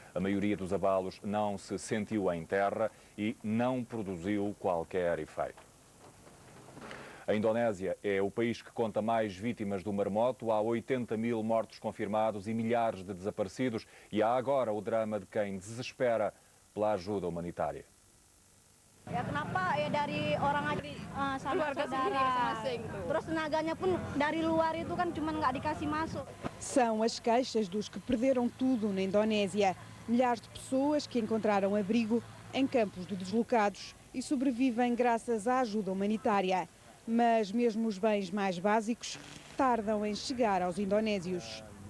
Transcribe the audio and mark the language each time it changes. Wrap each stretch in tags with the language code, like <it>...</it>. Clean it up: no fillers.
<pt>A maioria dos abalos não se sentiu em terra e não produziu qualquer efeito. A Indonésia é o país que conta mais vítimas do maremoto. Há 80 mil mortos confirmados e milhares de desaparecidos. E há agora o drama de quem desespera pela ajuda humanitária.</pt> <id>Kenapa dari orang sama saudara. Terus tenaganya pun dari luar itu kan cuma nggak dikasih masuk.</id> <pt>São as queixas dos que perderam tudo na Indonésia. Milhares de pessoas que encontraram abrigo em campos de deslocados e sobrevivem graças à ajuda humanitária. Mas mesmo os bens mais básicos tardam em chegar aos indonésios.</pt>